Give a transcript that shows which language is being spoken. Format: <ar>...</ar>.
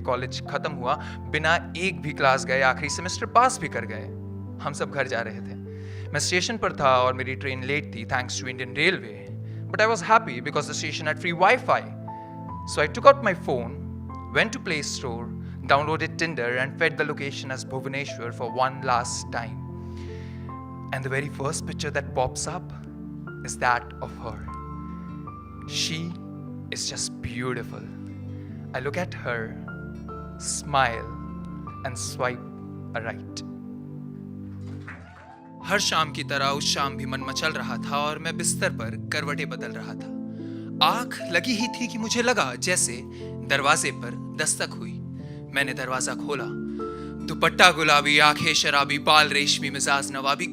<hi>College खत्म हुआ, बिना एक भी क्लास गए आखिरी सेमेस्टर पास भी कर गए। हम सब घर जा रहे थे। मैं स्टेशन पर था और मेरी ट्रेन लेट थी,</hi> <en>Thanks to Indian railway, but I was happy because the station had free wifi. So I took out my phone, went to Play Store, downloaded Tinder and fed the location as Bhubaneswar for one last time. And the very first picture that pops up is that of her. She is just beautiful. I look at her, smile and swipe right.</en> <hi>हर शाम की तरह उस शाम भी मन मचल रहा था और मैं बिस्तर पर करवटें बदल रहा था। आंख लगी ही थी कि मुझे लगा जैसे दरवाजे पर दस्तक हुई। मैंने दरवाजा खोला। दुपट्टा गुलाबी, आंखें शराबी, बाल रेशमी, मिजाज नवाबी।</hi>